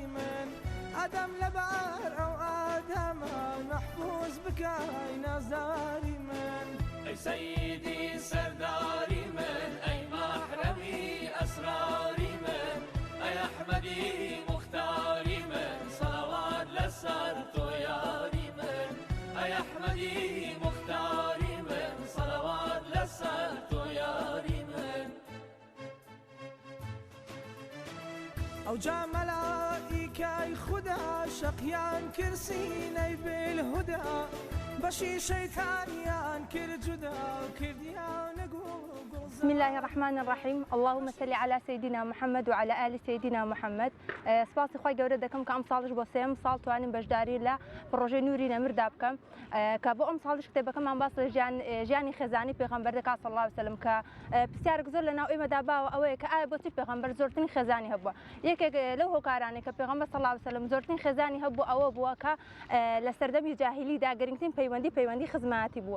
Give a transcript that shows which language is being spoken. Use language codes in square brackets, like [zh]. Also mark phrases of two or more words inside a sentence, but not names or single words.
[ckb] من ئادەم لەبار ئەو ئادەمە مەحفوظ بکەی نازداری من ئەی سەیدی سەرداری من ئەی مەحرەمی ئەسراری من ئەی ئەحمەدی موختاری من سەڵاوات لەسەر تۆ یاری من ئەی ئەحمەدی موختاری من سەڵاوات لەسەر تۆ یاری من ئەو جا مەلائیکەی خودا شەقیان کرسینەی بالهودا بەشی شەیتانیان کرد جودا و کردیان نەگوو. [ar] بسم الله الرحمن الرحيم. اللهم صل على سيدنا محمد وعلى آل سيدنا محمد. [ckb] سپاسی خوای گەورە دەکەم کە ئەم ساڵش بۆ سێم ساڵ توانیم بەشداری لە پرۆژەی نووری نەمردا بکەم کە بۆ ئەم ساڵش کتێبەکەمان باس لە ژیانی خێزانی پێغەمبەر دەکات [ar] صلی الله عليه وسلم [ckb] کە پرسیارێک زۆر لەناو ئێمەدا باوە ئەوەیە کە ئایا بۆچی پێغەمبەر زۆرترین خێزانی هەبووە. یەکێک لەو هۆکارانێک کە پێغەمبەر [ar] صلی الله عليه وسلم [ckb] زۆرترین خێزانی هەبوو ئەوە بووە کە لە سەردەمی جاهیلیدا گەرنگترین پەیوەندی خزمەتی بووە.